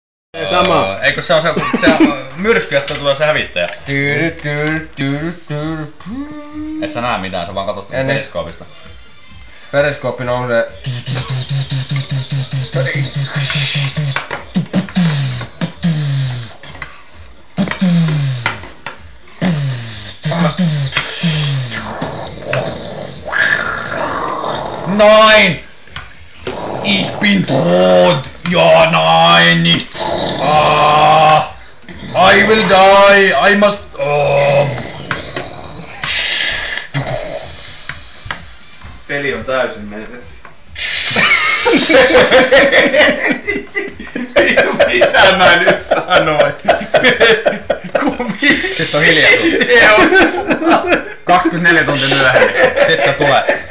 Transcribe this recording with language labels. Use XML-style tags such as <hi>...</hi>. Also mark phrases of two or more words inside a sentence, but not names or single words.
<fi>Sama. Eikö se on se myrsky, josta tulee se hävittäjä? Et sä näe mitään, sä vaan katot periskoopista. Periskooppi nousee.</fi> <de>Nein! Ich bin tot! Ja, nein, nichts!</de> <en>I will die! I must...</en> <fi>Peli on täysin menetetty. Vittu, mitä mä nyt sanoin? Sitten on hiljaisuus. 24 tuntia myöhemmin. Sitten tulee...</fi>